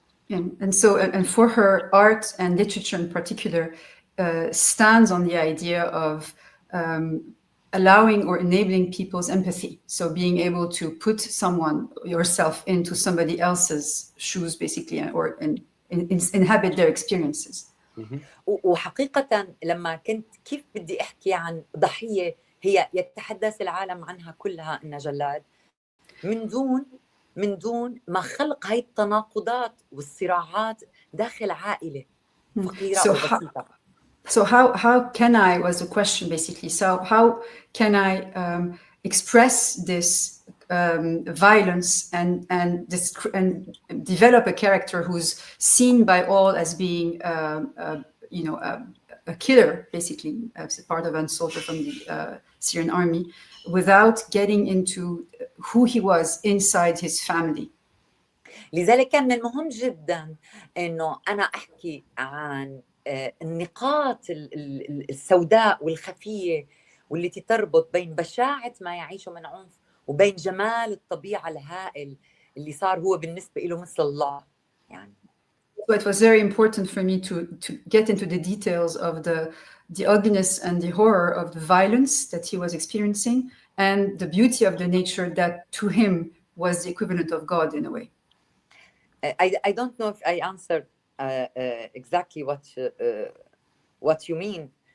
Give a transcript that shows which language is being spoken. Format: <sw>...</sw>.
<en>And for her, art and literature in particular stands on the idea of allowing or enabling people's empathy. So being able to put yourself into somebody else's shoes, basically, or inhabit their experiences.</en> <ar>وحقيقة لما كنت كيف بدي أحكي عن ضحية هي يتحدث العالم عنها كلها إنها جلاد، من دون ما خلق هاي التناقضات والصراعات داخل عائلة فقيرة وبسيطة.</ar> <en>So how can I was the question basically. So how can I express this violence and develop a character who's seen by all as being a killer, basically, as a part of a soldier from the Syrian army, without getting into who he was inside his family.</en> <ar>لذلك كان من المهم جدا إنه أنا أحكي عن النقاط السوداء والخفية والتي تربط بين بشاعة ما يعيشه من عنف وبين جمال الطبيعة الهائل اللي صار هو بالنسبة له مثل الله يعني.</ar> <en>So it was very important for me to get into the details of the ugliness and the horror of the violence that he was experiencing and the beauty of the nature that to him was the equivalent of God in a way. I don't know if I answered exactly what you mean.</en>